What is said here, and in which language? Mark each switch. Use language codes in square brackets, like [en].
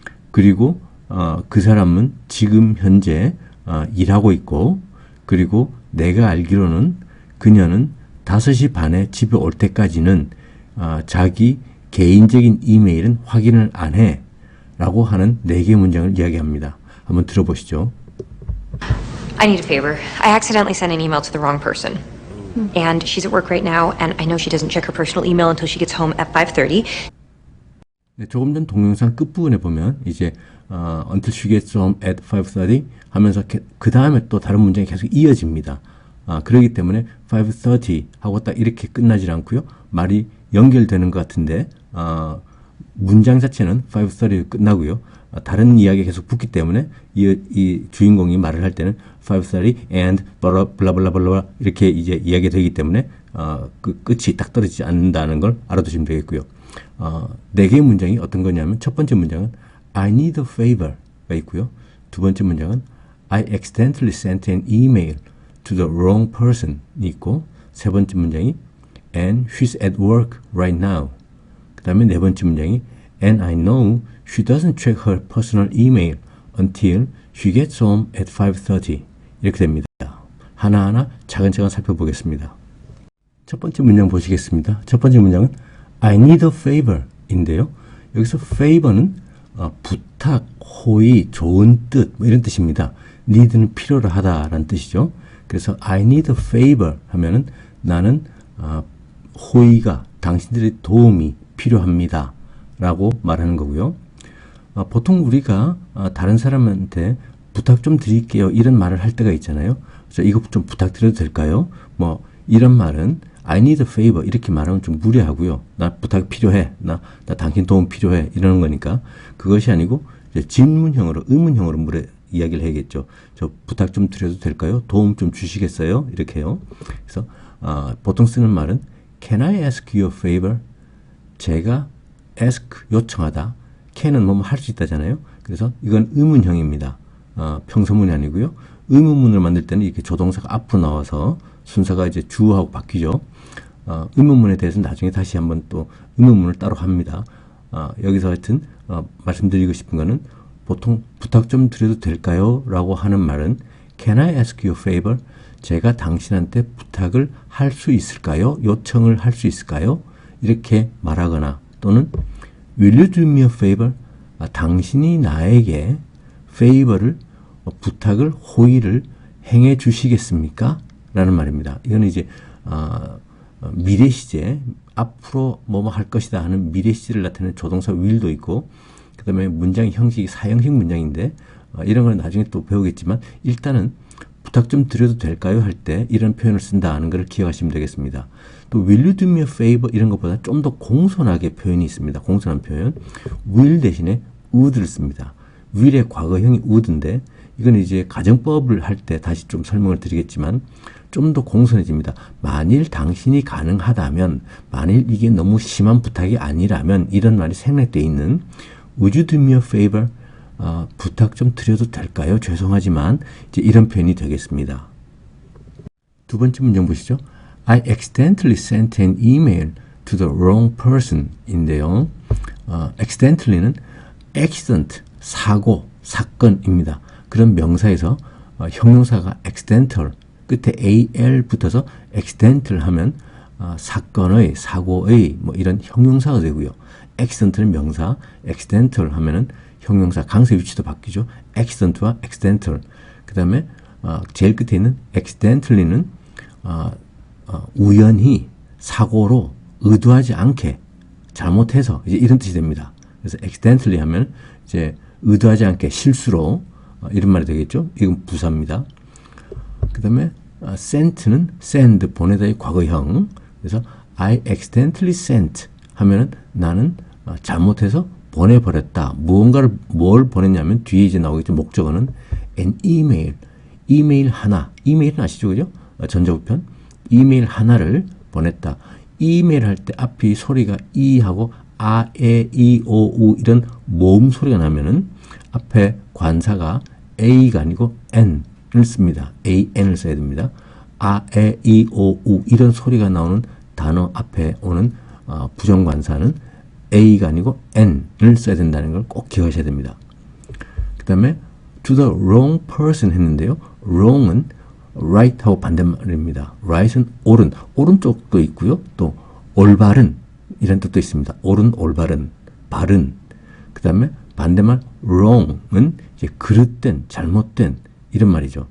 [ko] 그리고 그 사람은 지금 현재 일하고 있고, 그리고 내가 알기로는 그녀는 5시 반에 집에 올 때까지는 자기 개인적인 이메일은 확인을 안 해. 라고 하는 4개의 문장을 이야기합니다. 한번 들어보시죠. [en] I need a favor. I accidentally sent an email to the wrong person. And she's at work right now, and I know she doesn't check her personal email until she gets home at 5:30. [ko] 네, 조금 전 동영상 끝부분에 보면 이제 [en] until she gets home at 5:30 [ko] 하면서 그 다음에 또 다른 문장이 계속 이어집니다. 그렇기 때문에 5:30 하고 딱 이렇게 끝나질 않고요. 말이 연결되는 것 같은데 문장 자체는 5:30 끝나고요. 다른 이야기가 계속 붙기 때문에 이 주인공이 말을 할 때는 5:30 and 블라블라블라 이렇게 이제 이야기가 되기 때문에 그 끝이 딱 떨어지지 않는다는 걸 알아두시면 되겠고요. 4개의 문장이 어떤 거냐면 첫 번째 문장은 [en] I need a favor [ko] 가 있고요. 두 번째 문장은 [en] I accidentally sent an email to the wrong person이 있고, [ko] 세 번째 문장이 [en] and she's at work right now. [ko] 그 다음에 네 번째 문장이 [en] and I know she doesn't check her personal email until she gets home at 5:30. [ko] 이렇게 됩니다. 하나하나 차근차근 살펴보겠습니다. 첫 번째 문장 보시겠습니다. 첫 번째 문장은 [en] I need a favor [ko] 인데요. 여기서 favor는 부탁, 호의, 좋은 뜻 이런 뜻입니다. need는 필요로 하다라는 뜻이죠. 그래서 [en] I need a favor [ko] 하면은 나는 호의가, 당신들의 도움이 필요합니다 라고 말하는 거고요. 보통 우리가 다른 사람한테 부탁 좀 드릴게요 이런 말을 할 때가 있잖아요. 그래서 이거 좀 부탁드려도 될까요? 뭐 이런 말은 [en] I need a favor [ko] 이렇게 말하면 좀 무례하고요. 나 부탁 필요해. 나 당신 도움 필요해. 이러는 거니까 그것이 아니고 이제 질문형으로, 의문형으로 이야기를 해야겠죠. 저 부탁 좀 드려도 될까요? 도움 좀 주시겠어요? 이렇게요. 그래서 보통 쓰는 말은 [en] Can I ask you a favor? [ko] 제가 ask 요청하다. can은 뭐뭐 할 수 있다잖아요. 그래서 이건 의문형입니다. 평서문이 아니고요. 의문문을 만들 때는 이렇게 조동사가 앞으로 나와서 순서가 이제 주어하고 바뀌죠. 의문문에 대해서는 나중에 다시 한번 또 의문문을 따로 합니다. 여기서 하여튼 말씀드리고 싶은 거는 보통 부탁 좀 드려도 될까요? 라고 하는 말은 [en] Can I ask you a favor? [ko] 제가 당신한테 부탁을 할 수 있을까요? 요청을 할 수 있을까요? 이렇게 말하거나 또는 [en] Will you do me a favor? [ko] 당신이 나에게 favor를 부탁을, 호의를 행해 주시겠습니까? 라는 말입니다. 이거는 이제 미래 시제, 앞으로 뭐뭐 할 것이다 하는 미래 시제를 나타내는 조동사 will도 있고, 그 다음에 문장 형식이 사형식 문장인데 이런 걸 나중에 또 배우겠지만 일단은 부탁 좀 드려도 될까요? 할 때 이런 표현을 쓴다 하는 걸 기억하시면 되겠습니다. 또 [en] will you do me a favor [ko] 이런 것보다 좀 더 공손하게 표현이 있습니다. 공손한 표현. will 대신에 would를 씁니다. will의 과거형이 would인데 이건 이제 가정법을 할 때 다시 좀 설명을 드리겠지만 좀 더 공손해집니다. 만일 당신이 가능하다면, 만일 이게 너무 심한 부탁이 아니라면 이런 말이 생략되어 있는 [en] Would you do me a favor? [ko] 부탁 좀 드려도 될까요? 죄송하지만 이제 이런 표현이 되겠습니다. 두 번째 문장 보시죠. [en] I accidentally sent an email to the wrong person 인데요. [ko] accidentally는 accident, 사고, 사건입니다. 그런 명사에서 형용사가 accidental, 끝에 al 붙어서 accidental 하면 사건의, 사고의 뭐 이런 형용사가 되고요. accident는 명사, accidental 하면은 형용사 강세 위치도 바뀌죠. [en] accident와 accidental. [ko] 그 다음에 제일 끝에 있는 accidentally는 우연히 사고로 의도하지 않게 잘못해서 이제 이런 뜻이 됩니다. 그래서 accidentally 하면 이제 의도하지 않게 실수로 이런 말이 되겠죠. 이건 부사입니다. 그 다음에 sent는 send 보내다의 과거형. 그래서 [en] I accidentally sent [ko] 하면은 나는 잘못해서 보내버렸다. 무언가를 뭘 보냈냐면 뒤에 이제 나오겠죠. 목적어는 [en] an email. [ko] 이메일 하나. 이메일은 아시죠? 그죠? 전자부편. 이메일 하나를 보냈다. 이메일 할 때 앞이 소리가 이하고 아, 에, 이, 오, 우 이런 모음 소리가 나면은 앞에 관사가 A가 아니고 N을 씁니다. AN을 써야 됩니다. 아, 에, 이, 오, 우 이런 소리가 나오는 단어 앞에 오는 부정관사는 A가 아니고 N을 써야 된다는 걸 꼭 기억하셔야 됩니다. [en] 그 다음에 to the wrong person [ko] 했는데요. wrong은 right하고 반대말입니다. right은 옳은, 오른쪽도 있고요. 또 올바른 이런 뜻도 있습니다. 옳은, 올바른, 바른. 그 다음에 반대말 wrong은 이제 그릇된, 잘못된 이런 말이죠.